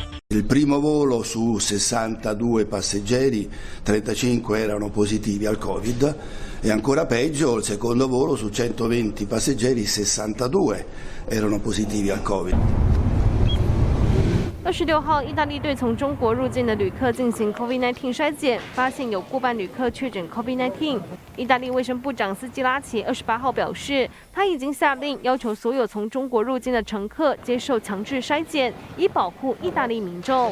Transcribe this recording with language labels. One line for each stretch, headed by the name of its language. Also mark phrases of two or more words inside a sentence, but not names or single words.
Italian: Il primo volo su 62 passeggeri, 35 erano positivi al Covid e ancora peggio il secondo volo su 120 passeggeri, 62 erano positivi al Covid.
Chinese: 26 号，意大利对从中国入境的旅客进行 COVID-19 筛检，发现有过半旅客确诊 COVID-19。意大利卫生部长斯基拉奇28号表示，他已经下令要求所有从中国入境的乘客接受强制筛检，以保护意大利民众。